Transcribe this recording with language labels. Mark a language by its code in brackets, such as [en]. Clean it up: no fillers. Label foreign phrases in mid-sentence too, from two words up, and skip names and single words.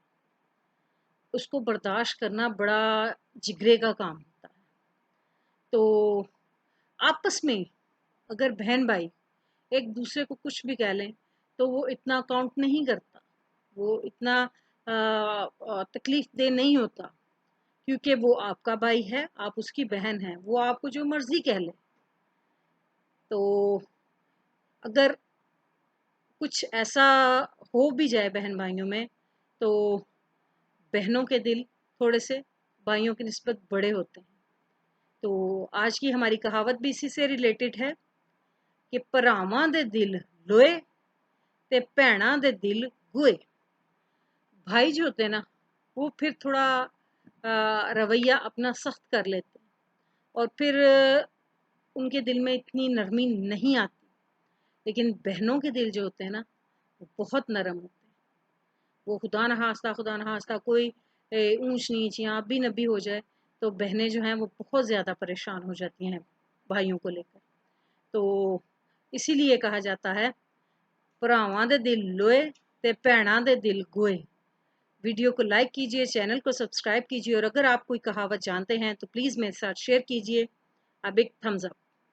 [ur] اس کو برداشت کرنا بڑا جگرے کا کام ہوتا ہے. تو آپس میں اگر بہن بھائی ایک دوسرے کو کچھ بھی کہہ لیں، تو وہ اتنا کاؤنٹ نہیں کرتا، وہ اتنا تکلیف دے نہیں ہوتا, کیونکہ وہ آپ کا بھائی ہے، آپ اس کی بہن ہیں، وہ آپ کو جو مرضی کہہ لے۔ تو اگر کچھ ایسا ہو بھی جائے بہن بھائیوں میں، تو بہنوں کے دل تھوڑے سے بھائیوں کی نسبت بڑے ہوتے ہیں۔ تو آج کی ہماری کہاوت بھی اسی سے ریلیٹڈ ہے کہ [pa] ਭਰਾਵਾਂ ਦੇ ਦਿਲ ਲੋਹੇ تے ਭੈਣਾਂ ਦੇ ਦਿਲ گوئے۔ [ur] بھائی جو ہوتے ہیں نا، وہ پھر تھوڑا رویہ اپنا سخت کر لیتے ہیں، اور پھر ان کے دل میں اتنی نرمی نہیں آتی۔ لیکن بہنوں کے دل جو ہوتے ہیں نا، وہ بہت نرم ہوتے ہیں۔ وہ خدا نخواستہ کوئی اونچ نیچ یا ابی نبی ہو جائے تو بہنیں جو ہیں وہ بہت زیادہ پریشان ہو جاتی ہیں بھائیوں کو لے کر۔ تو اسی لیے کہا جاتا ہے [pa] ਭਰਾਵਾਂ ਦੇ ਦਿਲ ਲੋਹੇ تے ਭੈਣਾਂ ਦੇ ਦਿਲ ਗੋਏ۔ [ur] ویڈیو کو لائک کیجئے، چینل کو سبسکرائب کیجئے، اور اگر آپ کوئی کہاوت جانتے ہیں تو پلیز میرے ساتھ شیئر کیجئے۔ [en] A big thumbs up.